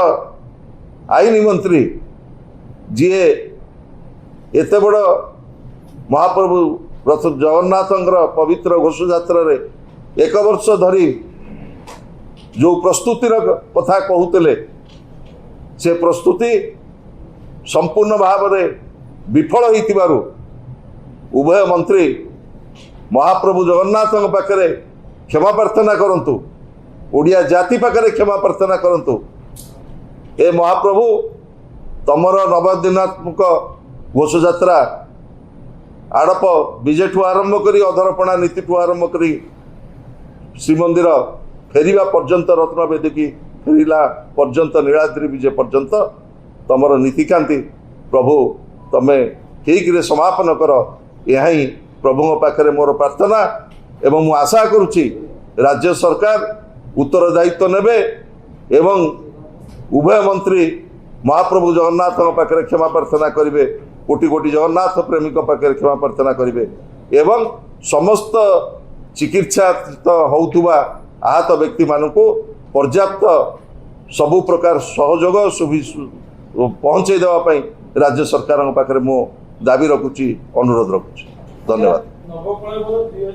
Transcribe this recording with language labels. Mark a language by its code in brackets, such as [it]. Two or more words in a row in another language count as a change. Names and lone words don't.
[or] ଆଇନ ମନ୍ତ୍ରୀ ଜୀ ଏତ ବଡ଼ ମହାପ୍ରଭୁ ରଥ ଜଗନ୍ନାଥ ପବିତ୍ର ଘୋଷ ଯାତ୍ରା ରେ 1 ବର୍ଷ ଧରି ଯୋ ପ୍ରସ୍ତୁତିର କଥା କହତେ ସେ ପ୍ରସ୍ତୁତି ସମ୍ପୂର୍ଣ୍ଣ ଭାବ ରେ ବିଫଳ ହୋଇଥିବାରୁ ଉଭୟ ମନ୍ତ୍ରୀ ମହାପ୍ରଭୁ ଜଗନ୍ନାଥ ପାଖରେ କ୍ଷମା ପ୍ରାର୍ଥନା କରନ୍ତୁ, ଓଡ଼ିଆ ଜାତି ପାଖରେ କ୍ଷମା ପ୍ରାର୍ଥନା କରନ୍ତୁ। ଏ ମହାପ୍ରଭୁ ତମର ନବଦିନାତ୍ମକ ଘୋଷ ଯାତ୍ରା ଆଡ଼ପ ବିଜୟ ଠୁ ଆରମ୍ଭ କରି ଅଧରପଣା ନୀତି ଠୁ ଆରମ୍ଭ କରି ଶ୍ରୀମନ୍ଦିର ଫେରିବା ପର୍ଯ୍ୟନ୍ତ ରତ୍ନ ବେଦିକି ଫେରିଲା ପର୍ଯ୍ୟନ୍ତ ନୀଳାଦ୍ରି ବିଜୟ ପର୍ଯ୍ୟନ୍ତ ତମର ନୀତିକାନ୍ତି ପ୍ରଭୁ ତମେ ଠିକ ରେ ସମାପନ କର। ଯହି ପ୍ରଭୁ ପାଖରେ ମୋର ପ୍ରାର୍ଥନା ଏବଂ ମୁ ଆଶା କରୁଚ୍ଚି ରାଜ୍ୟ ସରକାର ଉତ୍ତରଦାୟିତ୍ୱ ନେବେ ଏବଂ ଉଭୟ ମନ୍ତ୍ରୀ ମହାପ୍ରଭୁ ଜଗନ୍ନାଥ ପାଖରେ କ୍ଷମା ପ୍ରାର୍ଥନା କରିବେ, କୋଟି କୋଟି ଜଗନ୍ନାଥ ପ୍ରେମିକ ପାଖରେ କ୍ଷମା ପ୍ରାର୍ଥନା କରିବେ ଏବଂ ସମସ୍ତ ଚିକିତ୍ସା ହୋଉଥିବା ଆହତ ବ୍ୟକ୍ତି ମାନଙ୍କ ପର୍ଯ୍ୟାପ୍ତ ସବୁ ପ୍ରକାର ସହଯୋଗ ପହୁଞ୍ଚେ ଦେବାଇ ରାଜ୍ୟ ସରକାର ପାଖରେ ମୋ ଦାବି ରଖୁଛି, ଅନୁରୋଧ ରଖୁଛି।